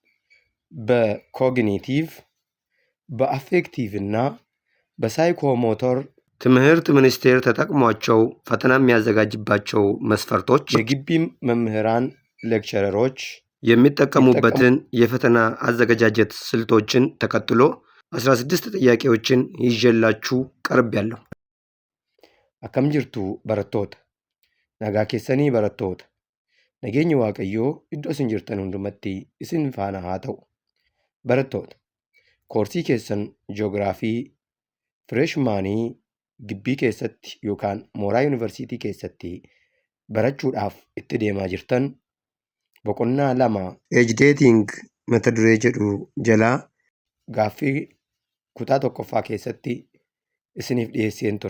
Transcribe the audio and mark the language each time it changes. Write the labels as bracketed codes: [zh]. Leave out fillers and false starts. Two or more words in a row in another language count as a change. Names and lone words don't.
[am] በኮግኒቲቭ በአፌክቲቭ እና በሳይኮሞተር ትምህርት ሚኒስቴር ተጠቅሟቸው ፈተና የሚያዘጋጅባቸው መስፈርቶች የግቢም መምህራን ሌክቸረሮች የሚጠቀሙበትን የፈተና አዘገጃጀት ስልቶችን ተከትሎ 16 ጥያቄዎችን ይዤላችሁ ቀርቤያለሁ። [om] akkam jirtu barattoota nagaa keessanii barattoota nageenyi waaqayyoo iddoo isin jirtan hundumatti isin faana haa ta'u. Barattoota koorsii keessan ji'oogiraafii fireeshmaanii gibbii keessatti yookaan mooraa yuunivarsiitii keessatti barachuudhaaf itti deemaa jirtan boqonnaa 2 [en] age dating [om] mata duree jedhu jalaa gaaffii kutaa tokkoffaa keessatti isiniif dhiyeesseen ture.